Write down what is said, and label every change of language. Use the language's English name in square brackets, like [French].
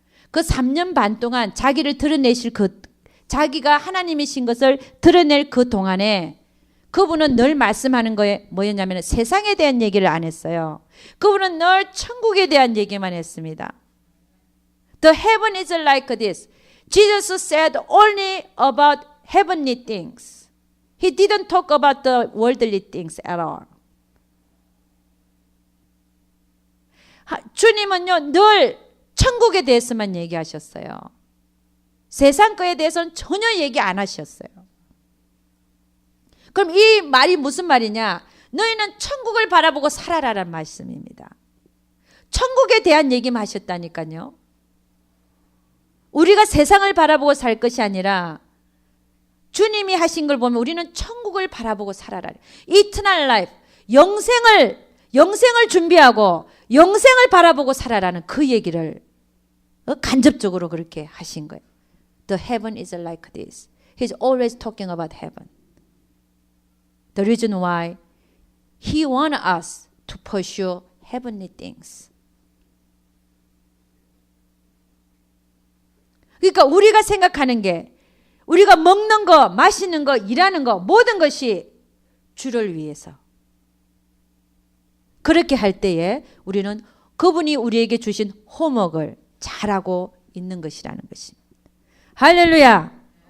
[Korean] 그 3년 반 동안 자기를 드러내실 자기가 하나님이신 것을 드러낼 그 동안에 그분은 늘 말씀하는 거에 뭐였냐면 세상에 대한 얘기를 안 했어요. 그분은 늘 천국에 대한 얘기만 했습니다. [English] The heaven is like this. Jesus said only about heavenly things. He didn't talk about the worldly things at all. [Korean] 주님은요, 늘 천국에 대해서만 얘기하셨어요. 세상 거에 대해서는 전혀 얘기 안 하셨어요. 그럼 이 말이 무슨 말이냐? 너희는 천국을 바라보고 살아라라는 말씀입니다. 천국에 대한 얘기만 하셨다니까요. 우리가 세상을 바라보고 살 것이 아니라 주님이 하신 걸 보면 우리는 천국을 바라보고 살아라. [English] Eternal life, [Korean] 영생을 준비하고 영생을 바라보고 살아라는 그 얘기를 간접적으로 그렇게 하신 거예요. [English] The heaven is like this. He's always talking about heaven. The reason why He wants us to pursue heavenly things. [Korean] 그러니까 우리가 생각하는 게 우리가 먹는 거, 마시는 거, 일하는 거 모든 것이 주를 위해서. 그렇게 할 때에 우리는 그분이 우리에게 주신 호목을 잘하고 있는 것이라는 것입니다. 할렐루야.